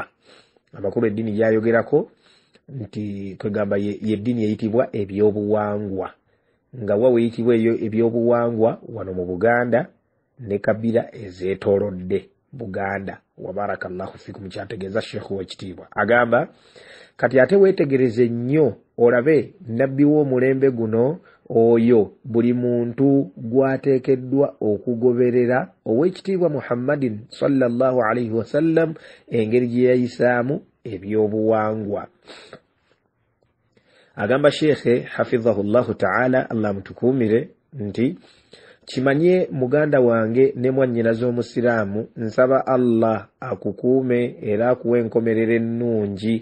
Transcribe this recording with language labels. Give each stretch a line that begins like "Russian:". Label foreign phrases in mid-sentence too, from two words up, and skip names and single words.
Ganda: Amakulu eddiini gyayogerako nti kwegamba ye ddiini eyitibwa ebyobuwangwa, nga wawe eyitibwa eyo ebyobuwangwa wano mu Buganda ne kabira ezeetoolodde Buganda.
Arabic: وبارك الله فيكم.
Ganda: Kyategeeza Sheikh w'ekitiibwa agamba kati ate weetegereze nnyo olabe nabbi w'omulembe guno oyo buli muntu gwateekeddwa okugoberera ow'ekitiibwa Muhammadin
Arabic: صلى الله عليه وسلم
Ganda: engeri gye yayisaamu ebyobuwangwa. Agamba Sheikh
Arabic: حفظه الله تعالى,
Ganda: Allah mutukuumire, nti kimanye muganda wange ne mwannyinaze omusiraamu, nsaba Allah akukuume era akuwe enkomerero ennungi.